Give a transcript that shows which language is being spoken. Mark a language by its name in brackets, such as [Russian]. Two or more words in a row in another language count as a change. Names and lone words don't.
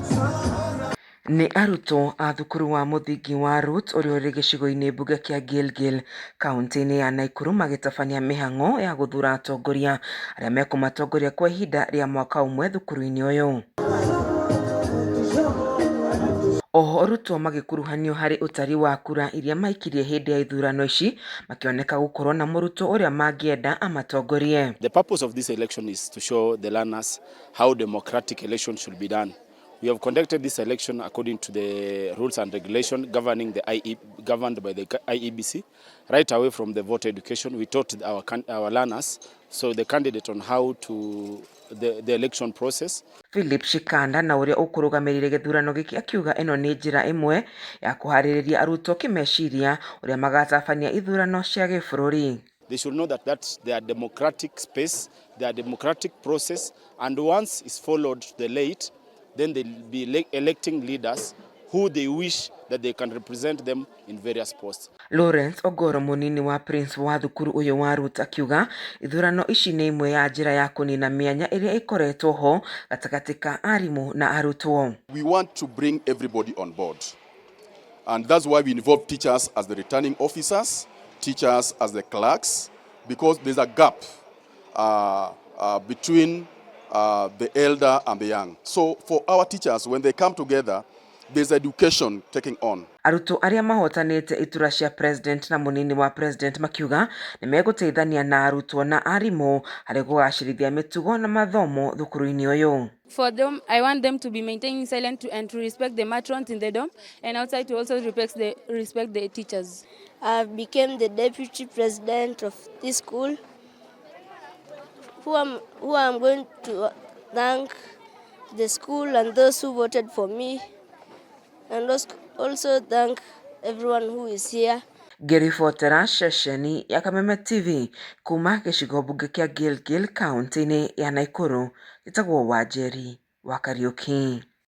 [Kikuyu] Ni arutwo a thukuru wa muthingi wa RUT uria uri gicigo-ini mbunge kia Gilgil kaunti-ini ya Nakuru magitabania mihango ya guthura atongoria aria mekumatongoria kwa ihinda ria mwaka umwe thukuru-ini uyu. Oho arutwo magikuruhanio hari utari wa kura iria maikirie hindi ya ithurano ici makioneka gukorwo na murutwo uria mangienda amatongorie. [English] The purpose of this election is to show the learners how democratic election should be done. We have conducted this election according to the rules and regulations governed by the IEBC. Right away from the voter education, we taught our learners, so the candidate on how to the election process. [Kikuyu] Philip Shikanda na uria ukurugamirire githurano giki akiuga ino ni njira imwe ya kuhaririria arutwo kimeciria uria magatabania ithurano cia gibũrũri. [English] They should know that that's their democratic space, their democratic process, and once is followed to the late, then they'll be electing leaders who they wish that they can represent them in various posts. [Kikuyu] Lawrence Ogoro munini wa Prince wa thukuru uyu wa RUT akiuga ithurano ici ni imwe ya njira ya kunina mianya iria ikoretwo ho gatagati ka arimu na arutwo. [English] We want to bring everybody on board, and that's why we involve teachers as the returning officers, teachers as the clerks, because there's a gap between the elder and the young. So for our teachers, when they come together, there's education taking on. [Kikuyu] Arutwo aria mahotanite itura cia president na munini wa president makiuga ni meguteithania na arutwo na arimu hari kugacirithia mitugo na mathomo thukuru-ini uyu. [English] For them, I want them to be maintaining silent and to respect the matrons in the dome, and outside to also respect the teachers. I became the deputy president of this school, who I'm going to thank the school and those who voted for me, and also thank everyone who is here. [Kikuyu] Ngiribotera ceceni ya Kameme TV kuma gicigo mbunge kia Gilgil kaunti-ini ya Nakuru, gitagwo Wanjeri wa Kariuki.